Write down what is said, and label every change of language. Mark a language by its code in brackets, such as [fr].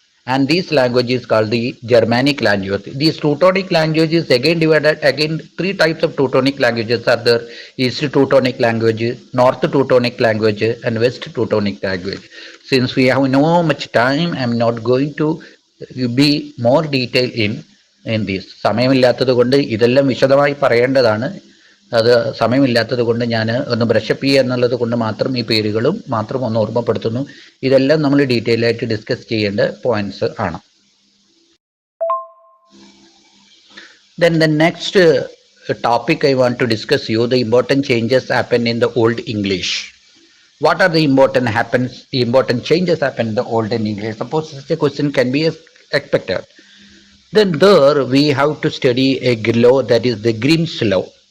[en] And this language is called the Germanic language. These Teutonic languages again divided, again three types of Teutonic languages are there: East Teutonic language, North Teutonic language, and West Teutonic language. Since we have no much time, I am not going to be more detail in this. [ml] സമയമില്ലാത്തത് കൊണ്ട് ഇതെല്ലാം വിശദമായി പറയേണ്ടതാണ്. അത് സമയമില്ലാത്തത് കൊണ്ട് ഞാൻ ഒന്ന് brush up ചെയ്യുക എന്നുള്ളത് കൊണ്ട് മാത്രം ഈ പേരുകളും മാത്രം ഒന്ന് ഓർമ്മപ്പെടുത്തുന്നു. ഇതെല്ലാം നമ്മൾ ഡീറ്റെയിൽ ആയിട്ട് ഡിസ്കസ് ചെയ്യേണ്ട പോയിന്റ്സ് ആണ്. [en] Then the next topic I want to discuss you, the important changes happen in the Old English. What are the important changes happen in the Old English? Suppose such a question can be expected. Then there we have to study a law, that is the Grimm's law.